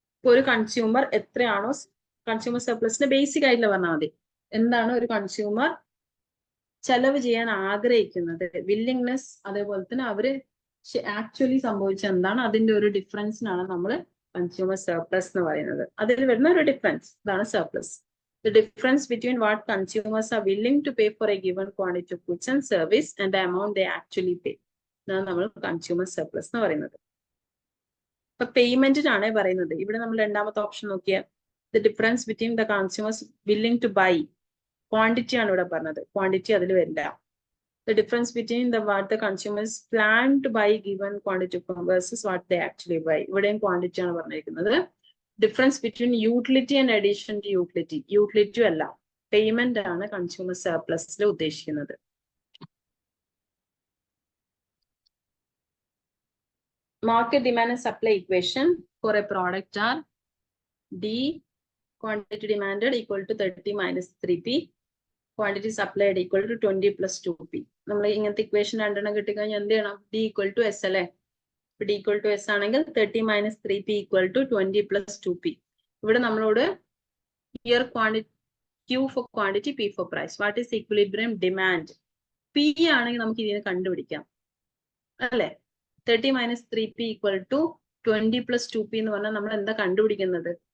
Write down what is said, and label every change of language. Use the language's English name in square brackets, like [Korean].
[Malayalam] ഒരു കൺസ്യൂമർ എത്രയാണോ consumer സർപ്ലസിന്റെ basic ആയിട്ടുള്ള പറഞ്ഞാൽ മതി. എന്താണ് ഒരു കൺസ്യൂമർ ചെലവ് ചെയ്യാൻ ആഗ്രഹിക്കുന്നത്, വില്ലിങ്നെസ്, അതേപോലെ തന്നെ അവര് ആക്ച്വലി സംഭവിച്ച എന്താണ്, അതിന്റെ ഒരു ഡിഫറൻസിനാണ് നമ്മൾ കൺസ്യൂമർ സർപ്ലസ് എന്ന് പറയുന്നത്. അതിൽ വരുന്ന ഒരു ഡിഫറൻസ് ഇതാണ് surplus. [English] The difference between what consumers are willing to pay for a given quantity of goods and service and the amount they actually pay. [Malayalam] ഇതാണ് നമ്മൾ കൺസ്യൂമർ സർപ്ലസ് എന്ന് പറയുന്നത്. ഇപ്പൊ പേയ്മെന്റിനാണ് പറയുന്നത്. ഇവിടെ നമ്മൾ രണ്ടാമത്തെ ഓപ്ഷൻ നോക്കിയാൽ [English] the difference between the consumers willing to buy, [Malayalam] quantity ആണ് ഇവിടെ പറഞ്ഞത്, ക്വാണ്ടിറ്റി അതിൽ വരില്ല. [English] The difference between what the consumers plan to buy given quantity versus what they actually buy. [Malayalam] ഇവിടെയും ക്വാണ്ടിറ്റി ആണ് പറഞ്ഞിരിക്കുന്നത്. [English] Difference between utility and addition to utility. [Malayalam] Utility അല്ല, payment ആണ് കൺസ്യൂമർ സർപ്ലസിൽ ഉദ്ദേശിക്കുന്നത്. [English] Market demand and supply equation for a product are D quantity demanded equal to 30 minus 3P, quantity supplied equal to 20 plus 2P. [Malayalam] നമ്മൾ ഇങ്ങനത്തെ equation രണ്ടെണ്ണം കിട്ടിക്കഴിഞ്ഞാൽ എന്ത് ചെയ്യണം? [English] D equal to S അല്ലേ. D equal to S ആണെങ്കിൽ 30 minus 3P equal to 20 plus 2P. [Malayalam] ഇവിടെ നമ്മളോട് [English] here quantity Q for quantity, P for price. What is equilibrium demand? [Malayalam] P ആണെങ്കിൽ നമുക്ക് ഇതിനെ കണ്ടുപിടിക്കാം അല്ലേ. [English] 30 minus 3P equal to 20 plus 2P [Malayalam] എന്ന് പറഞ്ഞാൽ നമ്മൾ എന്താ കണ്ടുപിടിക്കുന്നത്?